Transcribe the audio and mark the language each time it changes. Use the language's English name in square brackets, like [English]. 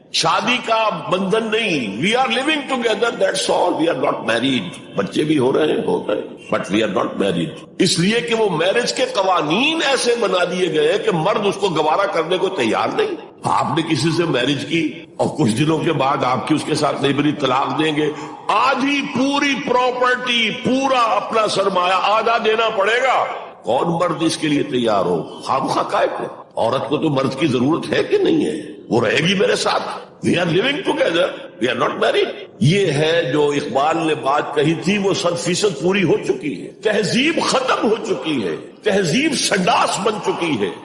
[Urdu] شادی کا بندھن نہیں. [English] We are living together, that's all. We are not married. [Urdu] بچے بھی ہو رہے ہیں [English] But we are not married. [Urdu] اس لیے کہ وہ میرج کے قوانین ایسے بنا دیے گئے کہ مرد اس کو گوارا کرنے کو تیار نہیں. آپ نے کسی سے میرج کی اور کچھ دنوں کے بعد آپ کی اس کے ساتھ نہیں بنی، طلاق دیں گے. آدھی پوری پراپرٹی، پورا اپنا سرمایہ آدھا دینا پڑے گا. کون مرد اس کے لیے تیار ہو؟ خواہ کائے کو. عورت کو تو مرد کی ضرورت ہے کہ نہیں ہے؟ وہ رہے گی میرے ساتھ. [English] We are living together, we are not married. [Urdu] یہ ہے جو اقبال نے بات کہی تھی وہ 100% پوری ہو چکی ہے. تہذیب ختم ہو چکی ہے، تہذیب سنڈاس بن چکی ہے.